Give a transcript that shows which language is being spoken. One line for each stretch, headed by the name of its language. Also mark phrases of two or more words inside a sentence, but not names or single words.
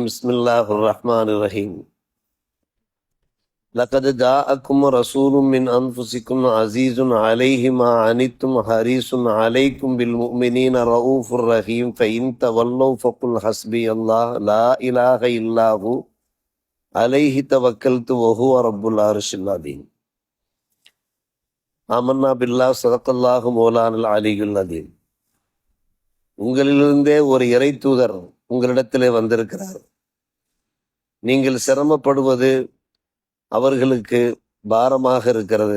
Arabic: بسم الله الرحمن الرحيم لقد جاءكم رسول من أنفسكم عزيز عليه ما عنتم حريص عليكم بالمؤمنين رءوف رحيم. فإن تولوا فقل حسبي الله لا إله إلا هو عليه توكلت وهو رب العرش العظيم. آمنا بالله صدق الله مولانا العلي العظيم.
Tamil: உங்களிலிருந்தே ஒரு இறை தூதர் உங்களிடத்திலே வந்திருக்கிறார். நீங்கள் சிரமப்படுவது அவர்களுக்கு பாரமாக இருக்கிறது.